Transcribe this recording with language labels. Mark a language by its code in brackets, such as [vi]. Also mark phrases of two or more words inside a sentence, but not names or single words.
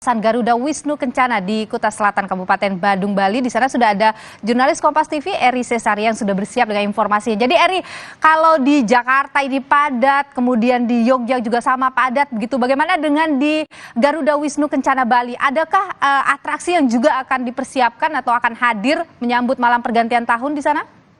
[id] Garuda Wisnu Kencana di Kuta Selatan, Kabupaten Badung, Bali. Di sana sudah ada jurnalis Kompas TV Eri Cesari yang sudah bersiap dengan informasinya. Jadi Eri, kalau di Jakarta ini padat, kemudian di Yogyakarta juga sama padat begitu. Bagaimana dengan di Garuda Wisnu Kencana Bali? Adakah atraksi yang juga akan dipersiapkan atau akan hadir menyambut malam pergantian tahun di sana?